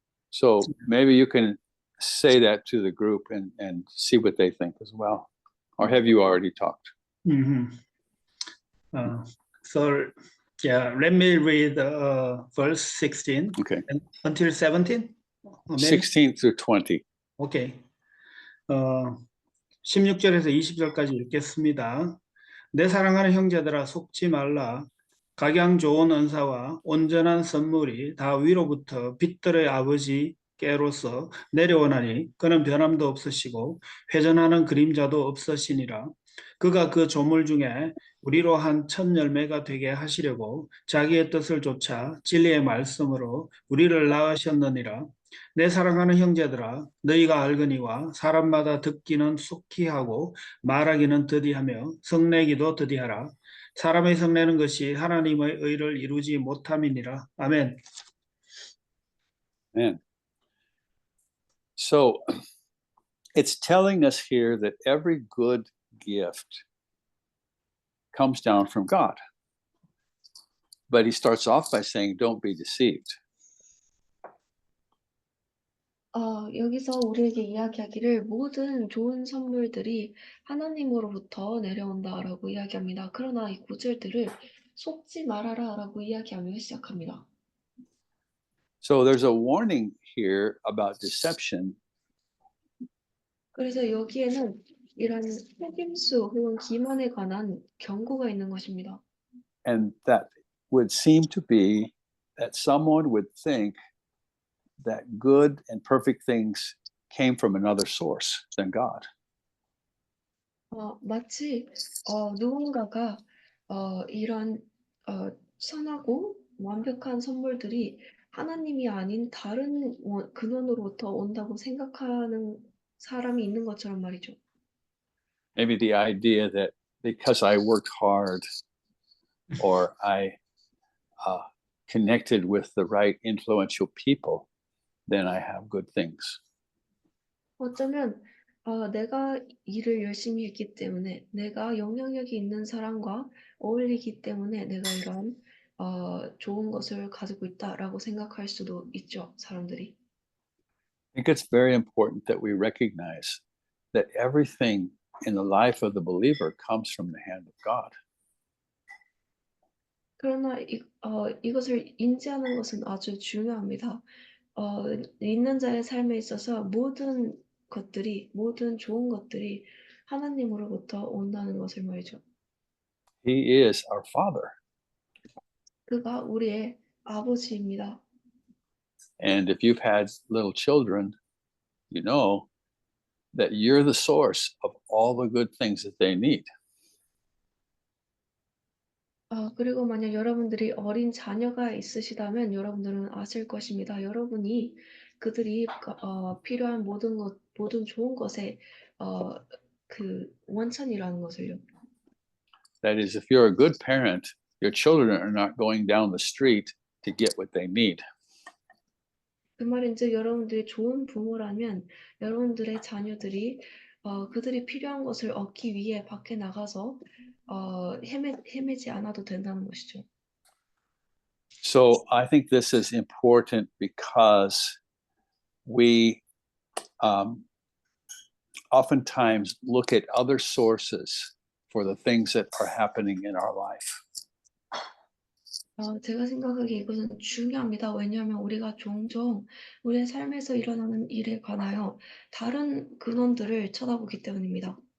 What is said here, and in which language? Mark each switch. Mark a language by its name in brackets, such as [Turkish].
[English] So maybe you can say that to the group and see what they think as well. Or have you already talked? Mhm. So, yeah, let me read verse 16 Okay. and until 17. Maybe? 16 through 20. 오케이. [Korean] 16절에서 20절까지 읽겠습니다. 내 사랑하는 형제들아 속지 말라. 각양 좋은 은사와 온전한 선물이 다 위로부터 빛들의 아버지께로서 내려오나니 그는 변함도 없으시고 회전하는 그림자도 없으시니라. 그가 그 조물 중에 우리로 한 첫 열매가 되게 하시려고 자기의 뜻을 좇아 진리의 말씀으로 우리를 낳으셨느니라. 내 사랑하는 형제들아 너희가 알거니와 사람마다 듣기는 속히 하고 말하기는 더디하며 성내기도 더디하라. 사람의 성내는 것이 하나님의 의를 이루지 못함이니라. 아멘. [English] Man. So it's telling us here that every good gift comes down from God. But he starts off by saying, don't be deceived. [Korean] 여기서 우리에게 이야기하기를 모든 좋은 선물들이 하나님으로부터 내려온다라고 이야기합니다. 그러나 이 구절들을 속지 말아라라고 이야기하며 시작합니다. [English] So there's a warning here about deception. [Korean] 그래서 여기에는 이런 속임수 혹은 기만에 관한 경고가 있는 것입니다. [English] And that would seem to be that someone would think that good and perfect things came from another source than God. [Korean] 마치 누군가가 이런 선하고 완벽한 선물들이 하나님이 아닌 다른 근원으로부터 온다고 생각하는 사람이 있는 것처럼 말이죠. [English] Maybe the idea that because I worked hard or I connected with the right influential people, then I have good things. [Korean] 어쩌면 내가 일을 열심히 했기 때문에 내가 영향력이 있는 사람과 어울리기 때문에 내가 이런 좋은 것을 가지고 있다라고 생각할 수도 있죠, 사람들이. [English] I think it's very important that we recognize that everything in the life of the believer comes from the hand of God. [Korean] 그러나 이것을 인지하는 것은 아주 중요합니다. 있는 자의 삶에 있어서 모든 좋은 것들이 하나님으로부터 온다는 것을 말이죠. [English] He is our Father. [Korean] 그가 우리의 아버지입니다. [English] And if you've had little children, you know that you're the source of all the good things that they need. [Korean] 그리고 만약 여러분들이 어린 자녀가 있으시다면 여러분들은 아실 것입니다. 여러분이 그들이 필요한 모든 좋은 것의 그 원천이라는 것을요. [English] That is, if you're a good parent, your children are not going down the street to get what they need. [Korean] 그 말인즉 여러분들이 좋은 부모라면 여러분들의 자녀들이 그들이 필요한 것을 얻기 위해 밖에 나가서 헤매지 않아도 된다는 것이죠. [English] So I think this is important because we oftentimes look at other sources for the things that are happening in our life. [Korean] 제가 생각하기에 이것은 중요합니다. 왜냐하면 우리가 종종 우리의 삶에서 일어나는 일에 관하여 다른 근원들을 쳐다보기 때문입니다.